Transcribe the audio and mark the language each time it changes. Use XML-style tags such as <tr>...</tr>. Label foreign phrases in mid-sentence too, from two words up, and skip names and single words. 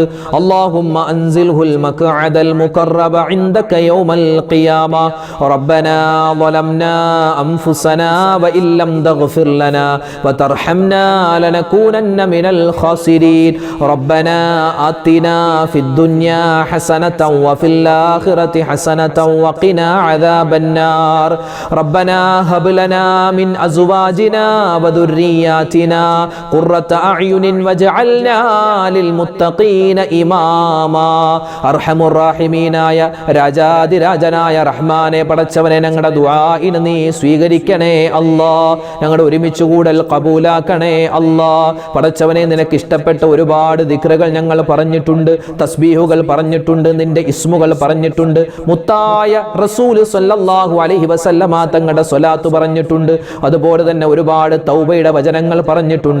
<ar>اللهم أنزله المقعد المقرب عندك يوم القيامة. ربنا ظلمنا أنفسنا وإن لم تغفر لنا وترحمنا لنكونن من الخاسرين. ربنا آتنا في الدنيا حسنة وفي الآخرة حسنة وقنا عذاب النار. ربنا هب لنا من أزواجنا وذرياتنا قرة أعين واجعلنا للمتقين إماما. أرحم الراحمين</ar> <ml>ആയ രാജാതിരാജനായ റഹ്മാനെ പടച്ചവനെ, ഞങ്ങളുടെ ദുആഇനെ നീ സ്വീകരിക്കണേ അല്ലാ. ഞങ്ങളുടെ ഒരുമിച്ച് കൂടൽ കബൂലാക്കണേ അല്ലാ. പടച്ചവനെ, നിനക്ക് ഇഷ്ടപ്പെട്ട ഒരുപാട് ദിക്റുകൾ ഞങ്ങൾ പറഞ്ഞു പറഞ്ഞിട്ടുണ്ട്, തസ്ബീഹുകൾ പറഞ്ഞിട്ടുണ്ട്, നിന്റെ ഇസ്മുകൾ പറഞ്ഞിട്ടുണ്ട്, മുത്തായ റസൂൽ</ml> <ar>صلى الله عليه وسلم</ar> <ml>തങ്ങളുടെ സ്വലാത്ത് പറഞ്ഞിട്ടുണ്ട്, അതുപോലെ തന്നെ ഒരുപാട് തൗബയുടെ വചനങ്ങൾ പറഞ്ഞിട്ടുണ്ട്.</ml>